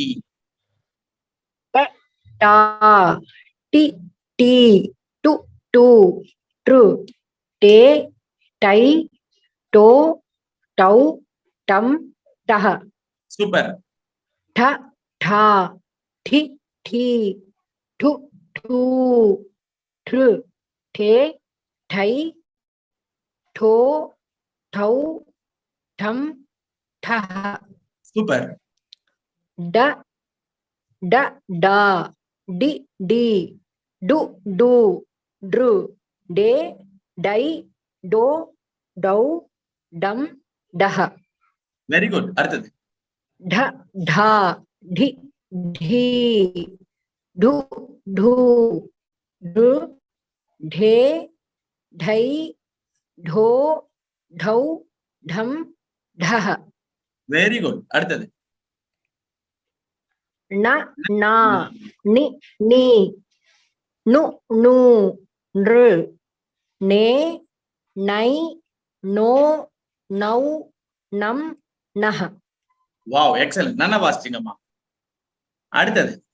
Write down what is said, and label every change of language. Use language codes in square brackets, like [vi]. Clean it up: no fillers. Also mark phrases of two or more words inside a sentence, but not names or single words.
[ta] ட டா டி டி டு டு ட்ரு டே டை டோ டௌ டம் டஹ. சூப்பர். ட ட த, தி, தி, து, து, த்ரு, தெ, தை, தொ, தௌ, தம், த, Super. ட, ட, ட, டி, டி, டு, டு, ட்ரு, டெ, டை, டொ, டௌ, டம், டஹ. [en] Very good. [ta] அடுத்தது. த, த, தி, தி, டு, டு, ட்ரு, தெ, தை, தொ, தௌ, தம், தஹ. [en] Very good. [ta] அடுத்தது. ந, ந, நி, நி, நு, நு, ந்ரு, நெ, நை, நொ, நௌ, நம், நஹ. [en] Wow, excellent. [ta] நல்லா வாசிச்சீங்கம்மா. அடுத்தது.